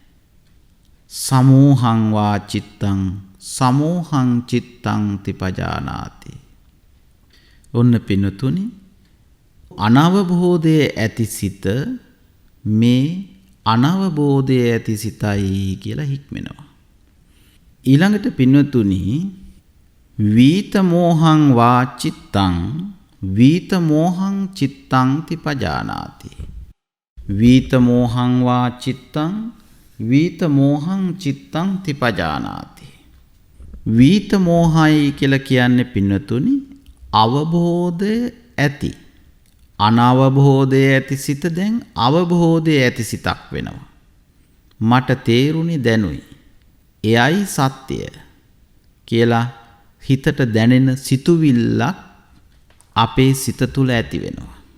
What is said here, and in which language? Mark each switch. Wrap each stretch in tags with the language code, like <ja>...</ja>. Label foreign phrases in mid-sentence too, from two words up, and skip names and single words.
<pi>සමෝහං වා චිත්තං සමෝහං චිත්තං තිපජානාති.</pi> <si>ඔන්න පින්නතුනි, අනවබෝධයේ ඇති සිත මේ අනවබෝධයේ ඇති සිතයි කියලා හික්මෙනවා. ඊළඟට පින්නතුනි,</si> <pi>වීත මෝහං වා චිත්තං වීත මෝහං චිත්තං තිපජානාති. වීත මෝහං වා චිත්තං වීත මෝහං චිත්තං තිපජානාති.</pi> <si>වීත මෝහයි කියලා කියන්නේ පින්නතුනි, අවබෝධය ඇති, අනවබෝධය ඇති සිත දැන් අවබෝධය ඇති සිතක් වෙනවා. මට තේරුණි, දැනුයි, එයයි සත්‍යය කියලා හිතට දැනෙන සිතුවිල්ලක් අපේ සිත තුළ ඇති වෙනවා.</si>